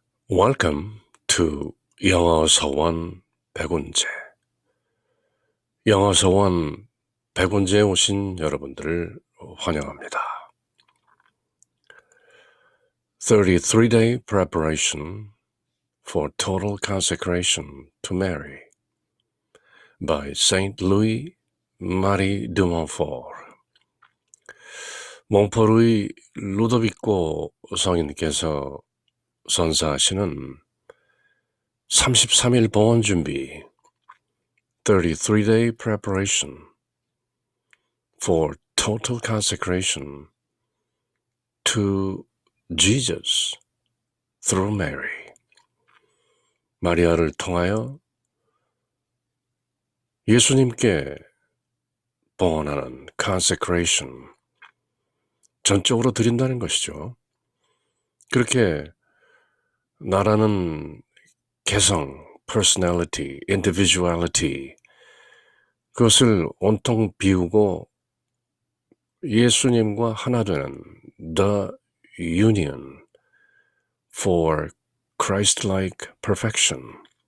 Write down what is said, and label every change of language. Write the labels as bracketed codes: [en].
[en] Welcome to 영어 서원 백운제. [ko] 영어 서원 백운제에 오신 여러분들을 환영합니다. [en] 33-day preparation for total consecration to Mary by Saint Louis Marie de Montfort. [ko] 몽포르의 루도비코 성인께서 선사하시는 33일 봉헌 준비 [en] 33-day preparation for total consecration to Jesus through Mary. [ko] 마리아를 통하여 예수님께 봉헌하는 consecration, 전적으로 드린다는 것이죠. 그렇게 나라는 개성, personality, individuality, 그것을 온통 비우고 예수님과 하나 되는 [en] the union for Christ-like perfection.